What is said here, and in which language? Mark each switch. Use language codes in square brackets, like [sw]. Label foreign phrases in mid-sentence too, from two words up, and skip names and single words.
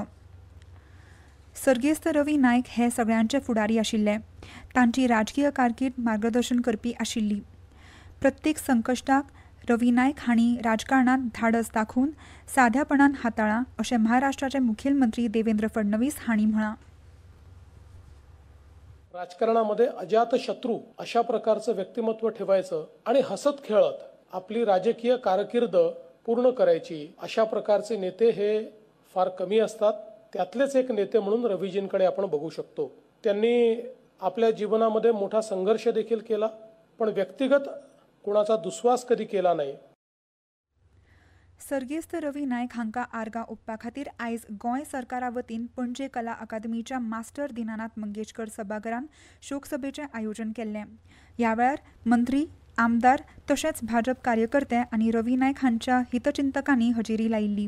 [kok] सर्गेस्त रवी नायक हे सगळ्यांचे फुडारी आशिल्ले। तांची राजकीय कारकीर्द मार्गदर्शन करपी आशिल्ली। प्रत्येक संकश्टाक रवी नायक हांणी राजकारणांत धाडस दाखोवन साध्यापणान हाताळ्ळां अशें महाराष्ट्राचे मुखेलमंत्री देवेंद्र फडणवीस हांणी म्हळां। [mr] राजकारणामध्ये अजातशत्रू अशा प्रकारचं व्यक्तिमत्व ठेवायचं आणि हसत खेळत आपली राजकीय कारकीर्द पूर्ण करायची, अशा प्रकारचे नेते हे फार कमी असतात। त्यातलेच एक नेते म्हणून रवीजींकडे आपण बघू शकतो। त्यांनी आपल्या जीवनामध्ये मोठा संघर्ष देखील केला, पण व्यक्तिगत कोणाचा दुस्वास कधी केला नाही। [kok] सर्गेस्त रवी नायक हांकां आर्गां ओंपपा खातीर आयज गोंय सरकारा वतीन पणजे कला अकादमीच्या मास्टर दिनानाथ मंगेशकर सभाघरांत शोकसभेचें आयोजन केल्लें। ह्या वेळार मंत्री, आमदार तशेंच भाजप कार्यकर्ते आनी रवी नायक हांच्या हितचिंतकांनी हजेरी लायिल्ली।